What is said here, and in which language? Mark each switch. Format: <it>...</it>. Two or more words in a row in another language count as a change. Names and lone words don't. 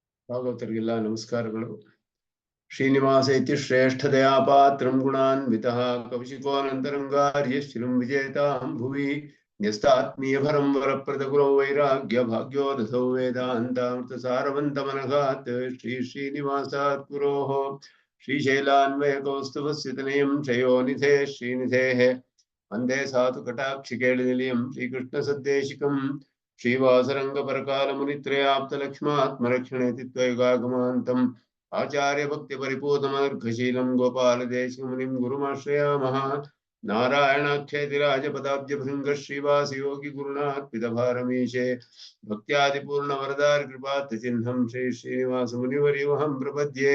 <kn>ಭಾಗವತರಿಗೆಲ್ಲ ನಮಸ್ಕಾರಗಳು.</kn> <sa>ಶ್ರೀನಿವಾಸ ಇತಿ ಶ್ರೇಷ್ಠದಯಾ ಪಾತ್ರಂ ಗುಣಾನ್ವಿತಃ ಕೌಶಿಕೋನಂತರಂಗಾರ್ಯ ಶ್ರೀಂ ವಿಜೇತಾಂ ಭುವಿ ನ್ಯಸ್ತಾತ್ಮೀಯಭರಂ ವರಪ್ರದ ಗುರೋ ವೈರಾಗ್ಯ ಭಾಗ್ಯೋದಸೌ ವೇದಾಂತಾಮೃತ ಸಾರವಂತಮನಘಾತ್ ಶ್ರೀ ಶ್ರೀನಿವಾಸಾತ್ ಗುರೋಃ ಶ್ರೀಶೈಲಾನ್ವಯ ಕೌಸ್ತುಭಸ್ಯ ತನಯಂ ಶ್ರೇಯೋನಿಧೇ ಶ್ರೀನಿಧೇಃ ವಂದೇ ಸಾಧು ಕಟಾಕ್ಷಿಕೇಳನಿಲಯಂ ಶ್ರೀಕೃಷ್ಣ ಸದ್ದೇಶಿಕಂ श्रीवासरंगपरकालमुनित्रयाप्तलक्ष्मात्मरक्षणेति त्वयगागमान्तम् आचार्य भक्ति परिपूतमर्घशीलं गोपालदेशिकमुनिं गुरुमाश्रयामः। नारायणाख्यतिराजपदाब्जभृङ्ग श्रीवासयोगि गुरुनात्पितभारमीशे भक्त्यादिपूर्णवरदारि कृपार्थचिह्नं श्री श्रीनिवासमुनिवर्यमहं प्रपद्ये।</sa>